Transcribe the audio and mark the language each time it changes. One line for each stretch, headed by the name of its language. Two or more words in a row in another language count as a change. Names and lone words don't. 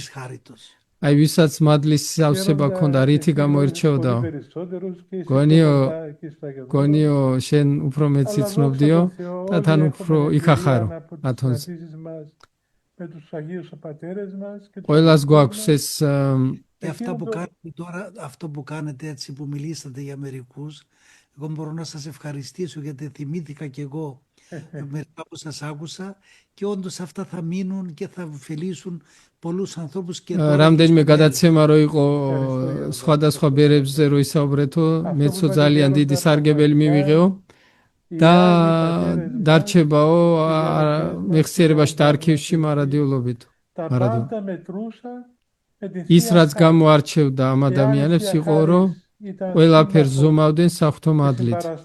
Georgian: აი ვისაც მადლის სავსება ქონდა, რითი გამოირჩეოდა? გონიო შენ უფრო მეც იცნობდიო და თან უფრო იქახარო ათონზე. ყველას გვაქვს ეს
Greek: αυτό που κάνετε έτσι που μιλήσατε για μερικούς, εγώ μπορώ να σας ευχαριστήσω γιατί θυμήθηκα κι εγώ μερικά που σας άκουσα και όντως αυτά θα μείνουν και θα ωφελήσουν πολλούς ανθρώπους και
Georgian: რამდენიმე გადაცემა რო იყო სხვადასხვა ბერებზე რო ისაუბრეთო, მეცო ძალიან დიდი სარგებელი მივიღეო და დარჩებაო მეხსიერებაში და არქივში მარადიულობით. ის რაც გამოარჩევდა ამ ადამიანებს იყო, რომ ყველაფერს ზომავდნენ საღვთო მადლით.